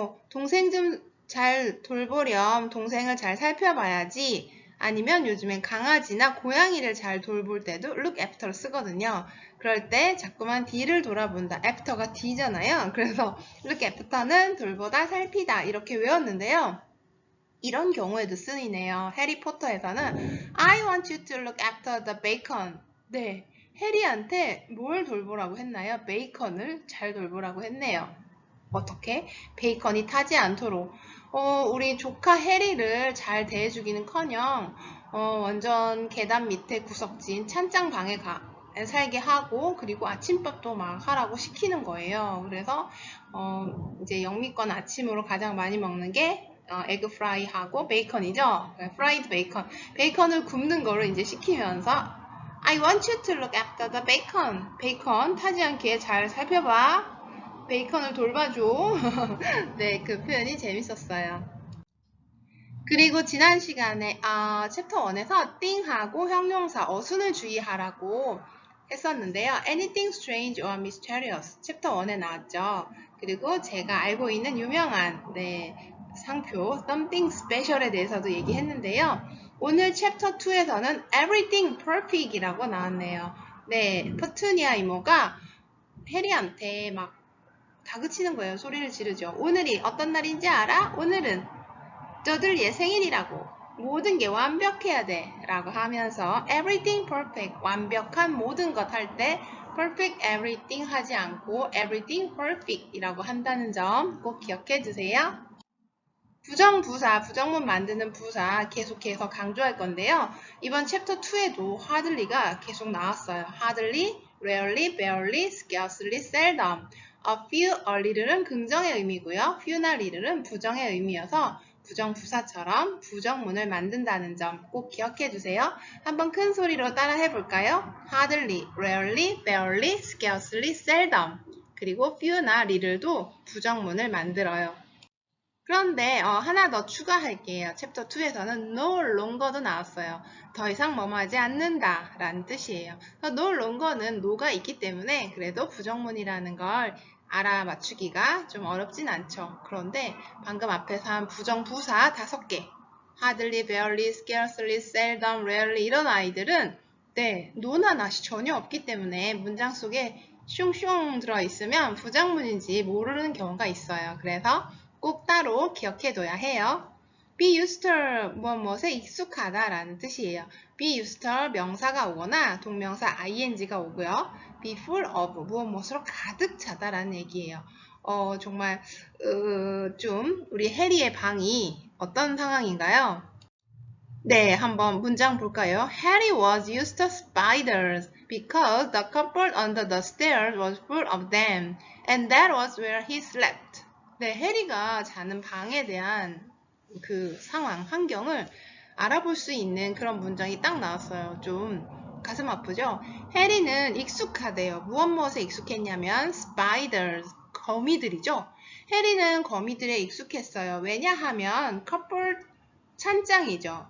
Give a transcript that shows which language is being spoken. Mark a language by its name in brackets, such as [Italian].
[Korean] 동생 좀 잘 돌보렴. 동생을 잘 살펴봐야지. 아니면 요즘엔 강아지나 고양이를 잘 돌볼 때도 look after 쓰거든요. 그럴 때 자꾸만 뒤를 돌아본다. after가 뒤잖아요. 그래서 look after는 돌보다 살피다 이렇게 외웠는데요. 이런 경우에도 쓰이네요. 해리포터에서는 [English] I want you to look after the bacon. [Korean] 네, 해리한테 뭘 돌보라고 했나요? 베이컨을 잘 돌보라고 했네요. 어떻게? 베이컨이 타지 않도록 우리 조카 해리를 잘 대해주기는커녕 완전 계단 밑에 구석진 찬장 방에 살게 하고 그리고 아침밥도 막 하라고 시키는 거예요. 그래서 이제 영미권 아침으로 가장 많이 먹는 게 에그 프라이하고 베이컨이죠. 프라이드 베이컨을 굽는 거를 이제 시키면서 [English] I want you to look after the bacon. [Korean] 베이컨 타지 않게 잘 살펴봐. 베이컨을 돌봐줘. 네, 그 표현이 재밌었어요. 그리고 지난 시간에 챕터 1에서 띵하고 형용사 어순을 주의하라고 했었는데요. [English] Anything strange or mysterious [Korean] 챕터 1에 나왔죠. 그리고 제가 알고 있는 유명한 상표 something special에 대해서도 얘기했는데요. 오늘 챕터 2에서는 everything perfect 이라고 나왔네요. 네, 퍼투니아 이모가 해리한테 막 다그치는 거예요. 소리를 지르죠. 오늘이 어떤 날인지 알아? 오늘은 저들 얘 생일이라고. 모든 게 완벽해야 돼 라고 하면서 everything perfect, 완벽한 모든 것 할 때 perfect everything 하지 않고 everything perfect 이라고 한다는 점 꼭 기억해 두세요. 부정부사, 부정문 만드는 부사 계속해서 강조할 건데요. 이번 챕터 2에도 hardly가 계속 나왔어요. [English] hardly, rarely, barely, scarcely, seldom. [Korean] a few, a little은 긍정의 의미고요. few나 little은 부정의 의미여서 부정부사처럼 부정문을 만든다는 점 꼭 기억해 두세요. 한번 큰 소리로 따라 해볼까요? [English] hardly, rarely, barely, scarcely, seldom. [Korean] 그리고 few나 little도 부정문을 만들어요. 그런데 하나 더 추가할게요. 챕터 2에서는 no longer도 나왔어요. 더 이상 뭐뭐하지 않는다 라는 뜻이에요. no longer는 no가 있기 때문에 그래도 부정문이라는 걸 알아맞추기가 좀 어렵진 않죠. 그런데 방금 앞에서 한 부정부사 5개 hardly, barely, scarcely, seldom, rarely 이런 아이들은 네, no나 not이 전혀 없기 때문에 문장 속에 슝슝 들어있으면 부정문인지 모르는 경우가 있어요. 그래서 꼭 따로 기억해둬야 해요. be used to 무엇에 익숙하다 라는 뜻이에요. be used to 명사가 오거나 동명사 ing가 오고요. be full of 무엇으로 가득 차다 라는 얘기예요. 정말 좀 우리 해리의 방이 어떤 상황인가요? 네, 한번 문장 볼까요? [English] Harry was used to spiders because the cupboard under the stairs was full of them, and that was where he slept. [Korean] 네, 해리가 자는 방에 대한 그 상황, 환경을 알아볼 수 있는 그런 문장이 딱 나왔어요. 좀 가슴 아프죠? 해리는 익숙하대요. 무엇에 익숙했냐면 spiders, 거미들이죠. 해리는 거미들에 익숙했어요. 왜냐하면 cupboard 찬장이죠.